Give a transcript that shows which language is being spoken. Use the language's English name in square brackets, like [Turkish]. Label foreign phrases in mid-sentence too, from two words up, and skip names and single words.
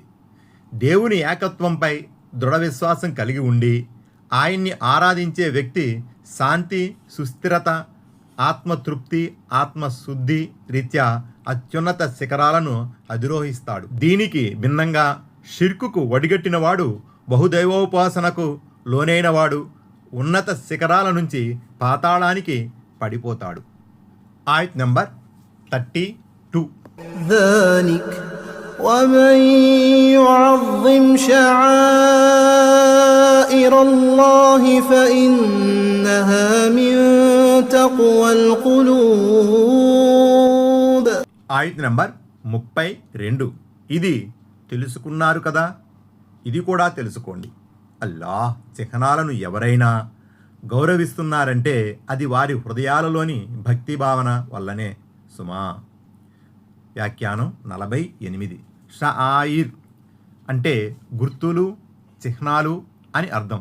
[Telugu] దేవుని ఏకత్వంపై దృఢ విశ్వాసం కలిగి ఉండి ఆయన్ని ఆరాధించే వ్యక్తి శాంతి, సుస్థిరత, ఆత్మతృప్తి, ఆత్మశుద్ధి రీత్యా అత్యున్నత శిఖరాలను అధిరోహిస్తాడు. దీనికి భిన్నంగా షిర్కుకు ఒడిగట్టినవాడు, బహుదైవోపాసనకు లోనైనవాడు ఉన్నత శిఖరాల నుంచి పాతాళానికి పడిపోతాడు. ఆయత్ నంబర్ 32. [Arabic] ذلك ومن يعظم شعائر الله فإنها من تقوى القلوب. [Telugu] ఆయత్ నంబర్ 32. ఇది తెలుసుకున్నారు కదా, ఇది కూడా తెలుసుకోండి. అల్లాహ్ చిహ్నాలను ఎవరైనా గౌరవిస్తున్నారంటే అది వారి హృదయాలలోని భక్తి భావన వల్లనే సుమా. వ్యాఖ్యానం 48. షఆయిర్ అంటే గుర్తులు, చిహ్నాలు అని అర్థం.